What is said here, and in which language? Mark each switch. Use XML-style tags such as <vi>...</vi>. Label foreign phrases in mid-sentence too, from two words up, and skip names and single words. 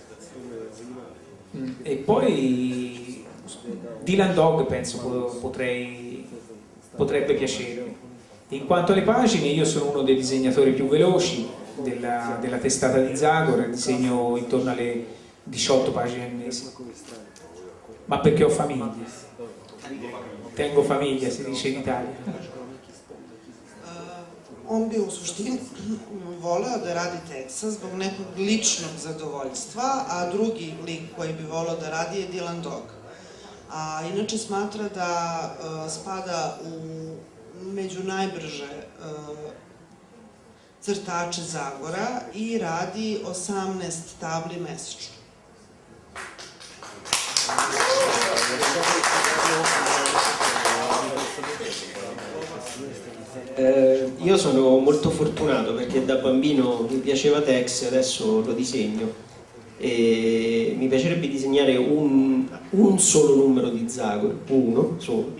<it>E poi Dylan Dog penso potrebbe piacermi. In quanto alle pagine, io sono uno dei disegnatori più veloci della testata di Zagor, disegno intorno alle 18 pagine al mese, ma perché ho famiglia, tengo famiglia, si dice in Italia.</it> <sr>On bi u suštini voleo da radi teksta zbog nekog ličnog zadovoljstva, a drugi lik koji bi voleo da radi je Dylan Dog. A inače smatra da spada među najbrže crtače Zagora i radi 18 tabli mesečno.</sr> <it>Io sono molto fortunato perché da bambino mi piaceva Tex, adesso lo disegno e mi piacerebbe disegnare un solo numero di Zagor, uno solo.</it>